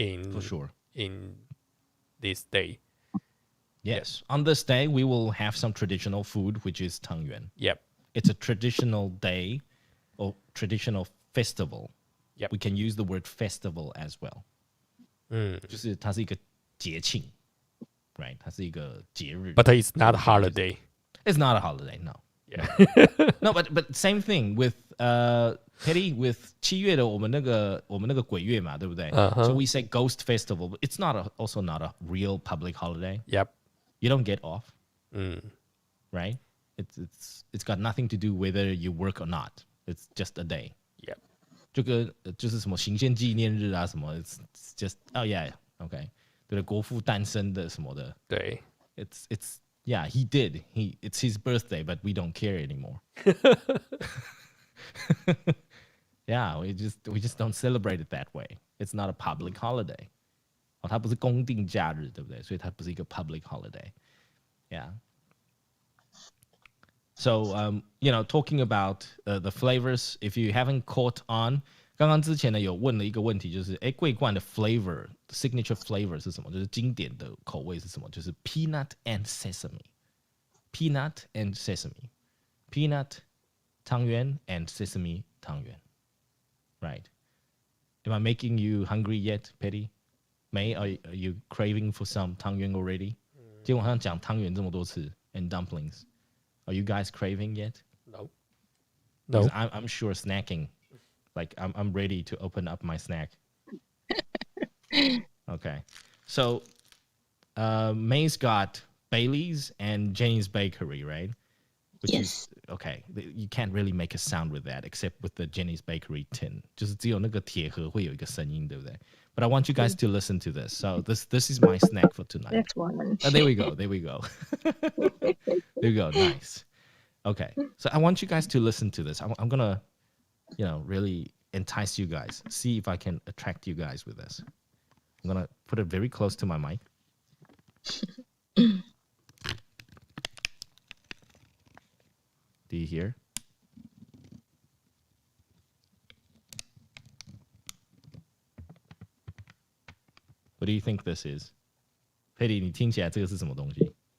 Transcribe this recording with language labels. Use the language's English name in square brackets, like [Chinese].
[English] For sure. In this day. Yes. On this day, we will have some traditional food, which is 汤圆. Yep. It's a traditional day or traditional festival. Yep. We can use the word festival as well. [Chinese] 就是它是一个节庆, right? 它是一个节日. [English] But it's not a holiday. It's not a holiday, no. Yeah. No, but same thing with Petty with [Chinese] 7月的我们那个鬼月嘛，对不对? [English] So we say Ghost Festival, but it's also not a real public holiday. Yep. You don't get off, right? It's got nothing to do whether you work or not. It's just a day. Yep. [Chinese] 就跟就是什么行宪纪念日啊什么 [English] it's just oh yeah okay [Chinese] 对国父诞生的什么的对 [English] it's yeah it's his birthday but we don't care anymore. Yeah, we just don't celebrate it that way. It's not a public holiday. [Chinese] 它不是公定假日，对不对？所以它不是一个 public holiday. [English] Yeah. So, talking about the flavors, if you haven't caught on, [Chinese] 刚刚之前呢有问了一个问题，就是桂冠的 flavor, signature flavor 是什么？就是经典的口味是什么？就是 [English] peanut and sesame, peanut and sesame, peanut 汤圆 and sesame 汤圆 right? Am I making you hungry yet, Petty? May, are you craving for some 汤圆 already? [Chinese] 今天晚上讲汤圆这么多次 [English] and dumplings. Are you guys craving yet? No. I'm sure snacking. Like I'm ready to open up my snack. Okay. So May's got Bailey's and Jenny's Bakery, right? Which yes. Is, okay. You can't really make a sound with that except with the Jenny's Bakery tin. [Chinese] 就是只有那个铁盒会有一个声音，对不对? [English] But I want you guys to listen to this. So this is my snack for tonight. That's one. Oh, there we go. There we go. Nice. Okay. So I want you guys to listen to this. I'm going to, really entice you guys. See if I can attract you guys with this. I'm going to put it very close to my mic. Do you hear? What do you think this is? [Chinese] Petty, 你听起来这个是什么东西?